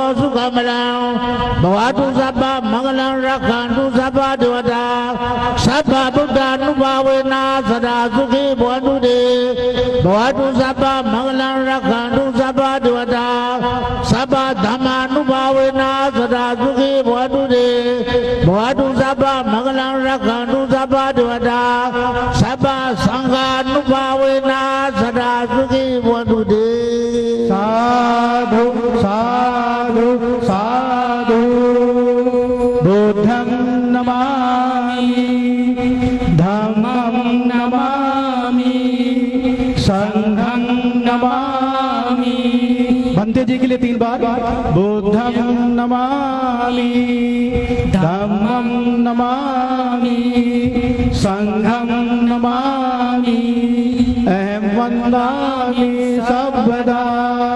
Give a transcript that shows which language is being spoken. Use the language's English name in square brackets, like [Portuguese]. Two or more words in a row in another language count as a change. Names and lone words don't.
[Pali] सुखमलं भवतु सब्बा मंगलं रक्षन्तु सब्बा देवता सब्बा बुद्धानुभावेन सदा सुखी भवन्तु ते भवतु सब्बा मंगलं रक्षन्तु सब्बा देवता सब्बा धम्मानुभावेन सदा सुखी भवन्तु ते भवतु सब्बा मंगलं रक्षन्तु सब्बा देवता सब्बा संघानुभावेन सदा सुखी भवन्तु ते साधु साधु साधु बुद्धं नमामि नमामि संघं नमामि। [Hindi] बंदे जी के लिए 3 बार। [Pali] बुद्धं नमामि धम्मं नमामि संघं नमामि अहं वन्दामि सर्वदा।